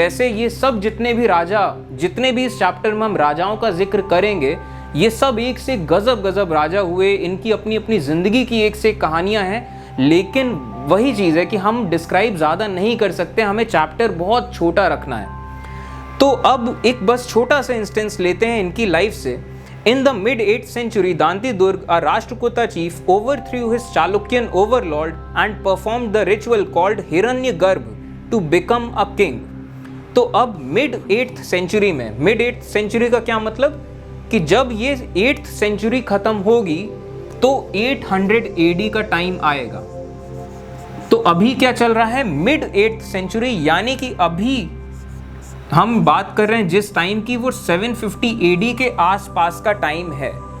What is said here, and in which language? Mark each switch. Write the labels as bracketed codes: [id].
[hi] वैसे ये सब जितने भी राजा, जितने भी इस चैप्टर में हम राजाओं का जिक्र करेंगे, ये सब एक से गजब गजब राजा हुए, इनकी अपनी अपनी जिंदगी की एक से कहानियां हैं। लेकिन वही चीज़ है कि हम डिस्क्राइब ज़्यादा नहीं कर सकते, हमें चैप्टर बहुत छोटा रखना है। तो अब एक बस छोटा सा इंस्टेंस लेते हैं इनकी लाइफ से। [en] In the mid 8th century, Danti Durg, a Rashtrakuta chief, overthrew his Chalukyan overlord and performed the ritual called Hiranyagarbh to become a king. [hi] तो अब मिड 8th century में, मिड 8th century का क्या मतलब कि जब ये 8th century खत्म होगी तो 800 AD का टाइम आएगा। तो अभी क्या चल रहा है, मिड 8th century, यानी कि अभी हम बात कर रहे हैं जिस टाइम की, वो 750 AD के आसपास का टाइम है।